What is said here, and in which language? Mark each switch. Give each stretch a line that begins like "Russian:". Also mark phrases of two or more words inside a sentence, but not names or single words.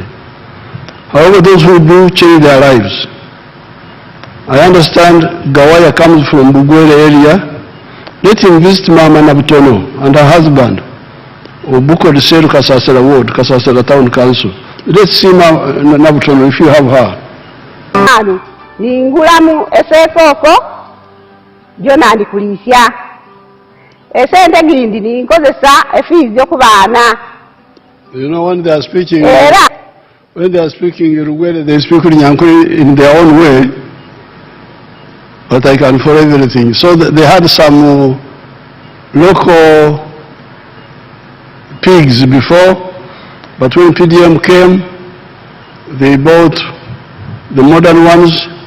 English: However, those who do change their lives. I understand Gawaya comes from Bugwele area. Let him visit Mama Nabutono and her husband, Obuko Riseru Kasasera Ward, Kasasera Town Council. Let's see Nabutono if you have her.
Gwere: Ningulamu esefoko jona ndikulisya esente gindi ninkozesa efizi okubana.
English: You know, when they are speaking Rugwele, they speak Nyankuri in their own way, but I can follow everything. So they had some local pigs before, but when PDM came, they bought the modern ones.